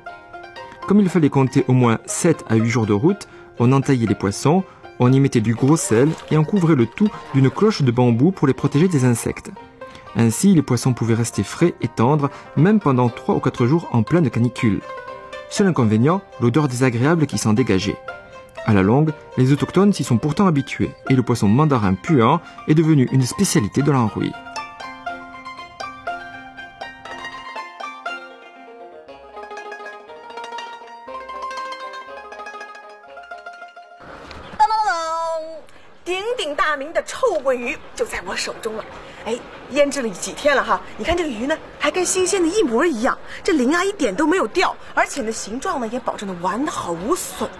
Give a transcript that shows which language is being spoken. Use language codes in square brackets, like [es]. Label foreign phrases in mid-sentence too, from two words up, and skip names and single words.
[fr] Comme il fallait compter au moins 7 à 8 jours de route, on entaillait les poissons, on y mettait du gros sel et on couvrait le tout d'une cloche de bambou pour les protéger des insectes. Ainsi, les poissons pouvaient rester frais et tendres même pendant 3 ou 4 jours en pleine canicule. Seul inconvénient, l'odeur désagréable qui s'en dégageait. À la longue, les autochtones s'y sont pourtant habitués et le poisson mandarin puant est devenu une spécialité de l'Anhui. [zh] 鼎鼎大名的臭鳜鱼就在我手中了。哎，腌制了几天了哈，你看这个鱼呢，还跟新鲜的一模一样，这鳞啊一点都没有掉，而且呢形状呢也保证的完好无损的。